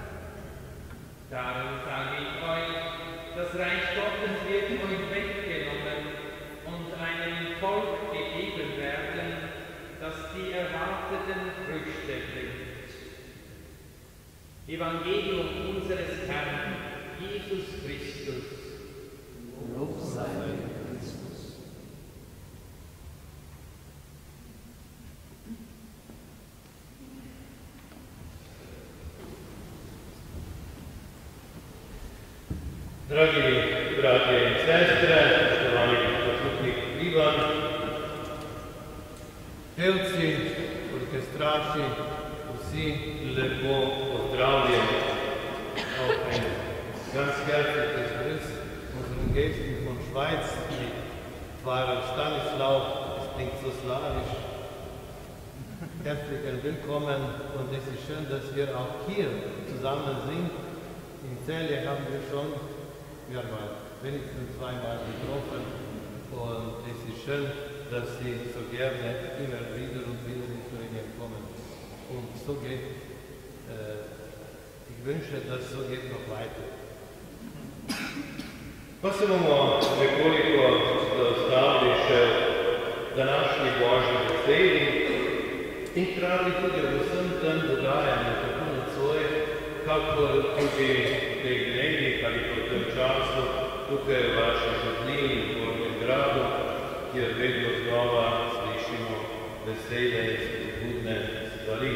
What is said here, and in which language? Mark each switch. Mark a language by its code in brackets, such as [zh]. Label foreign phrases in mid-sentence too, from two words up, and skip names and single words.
[de] Darum sage ich euch, das Reich Gottes wird euch weggenommen und einem Volk gegeben werden, das die erwarteten Früchte bringt. Evangelium unseres Herrn, Jesus Christus. Lob sei Christus. [hr] Dragi braće i sestre, poštovani poslušnik Ivan, pevci, orkestraši, [sl] vsi lepo pozdravljeni. [de] Gästen von Schweiz, die Pfarrer Stanislaw, es klingt so slawisch, herzlich willkommen und es ist schön, dass wir auch hier zusammen sind. In Celle haben wir schon wenigstens zweimal getroffen und es ist schön, dass Sie so gerne immer wieder und wieder in Thüringen kommen. Und so geht, ich wünsche, dass so geht noch weiter. [sl] Pa se bomo nekoliko dostavili še današnji božji besedi in hkrati tudi v vsem tem dogajanju, tako nocoj, kakor tudi v teh dnevih ali po tem času tukaj v vaši župniji v Gornjem Gradu, kjer vedno znova slišimo besede in spodbudne stvari.